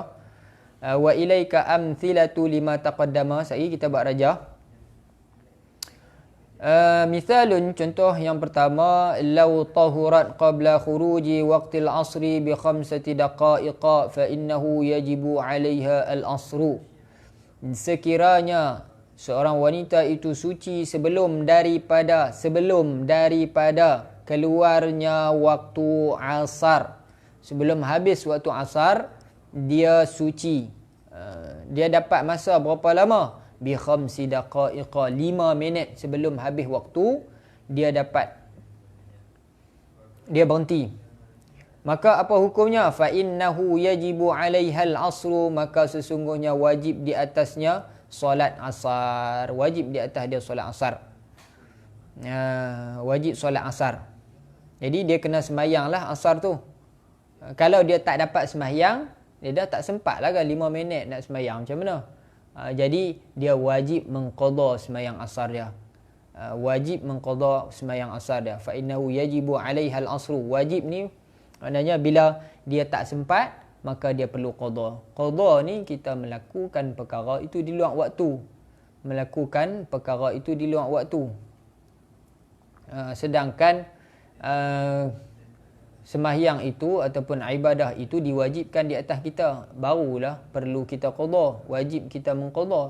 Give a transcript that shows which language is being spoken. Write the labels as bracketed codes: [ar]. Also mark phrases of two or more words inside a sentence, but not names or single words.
[ar] وإليك أمثلة لما تقدم. [ms] Sekali kita buat raja. Misalun, contoh yang pertama, [ar] لو طهرت قبل خروج وقت العصر بـ5 دقائق فإنه يجب عليها العصر. [ms] Sekiranya seorang wanita itu suci sebelum daripada keluarnya waktu asar, sebelum habis waktu asar dia suci. Dia dapat masa berapa lama? [ar] بـ5 دقائق, [ms] 5 minit sebelum habis waktu dia berhenti. Maka apa hukumnya? [ar] فإنه يجب عليها العصر, [ms] maka sesungguhnya wajib di atasnya solat asar. Wajib di atas dia solat asar. wajib solat asar. Jadi dia kena sembahyang lah asar tu. Kalau dia tak dapat sembahyang, dia dah tak sempat lah kan 5 minit nak sembahyang, macam mana? Jadi dia wajib mengqada sembahyang asar dia. Wajib mengqada sembahyang asar dia. [ar] فإنه يجب عليها العصر. [ms] Wajib ni maknanya bila dia tak sempat, maka dia perlu qada. Qada ni kita melakukan perkara itu di luar waktu. Melakukan perkara itu di luar waktu. Sedangkan sembahyang itu ataupun ibadah itu diwajibkan di atas kita, barulah perlu kita qada, wajib kita mengqada.